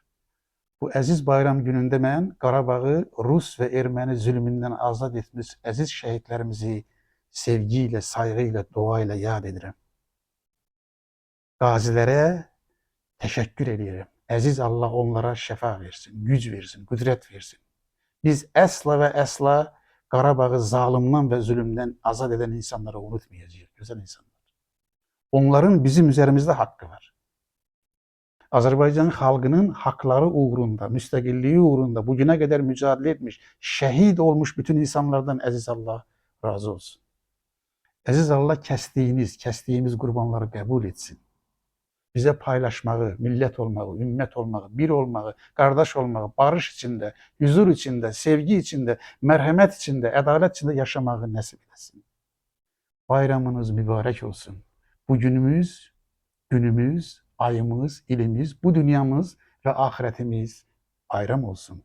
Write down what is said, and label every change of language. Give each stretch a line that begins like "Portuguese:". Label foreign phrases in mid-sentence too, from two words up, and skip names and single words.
Azerbaijani: Bu əziz bayram günündə mən Qarabağı Rus və erməni zülmündən azad etmiş əziz şəhidlərimizi
Turkish: sevgiyle, saygıyla, duayla
Azerbaijani: yad edirəm. Qazilərə təşəkkür edirəm. Əziz Allah onlara şəfa versin, güc versin, qüdrət versin. Biz əsla və əsla Qarabağı zalımdan və zülümdən azad eden insanları unutmayacağız, güzel insanlar.
Turkish: Onların bizim üzerimizde hakkı var.
Azerbaijani: Azərbaycan xalqının haqları uğrunda, müstəqilliyi uğrunda
Turkish: bugüne kadar mücadele etmiş, şehit olmuş
Azerbaijani: bütün insanlardan əziz Allah razı olsun. Əziz Allah kəsdiyimiz qurbanları qəbul etsin. Bize paylaşmağı, millət olmağı, ümmət olmağı, bir olmağı, qardaş olmağı,
Turkish: barış içinde, huzur içinde, sevgi içinde,
Azerbaijani: mərhəmət içinde, ədalət içinde yaşamağı nəsib etsin. Bayramınız mübarək olsun. Bu günümüz, ayımız, ilimiz, bu dünyamız ve ahiretimiz bayram olsun.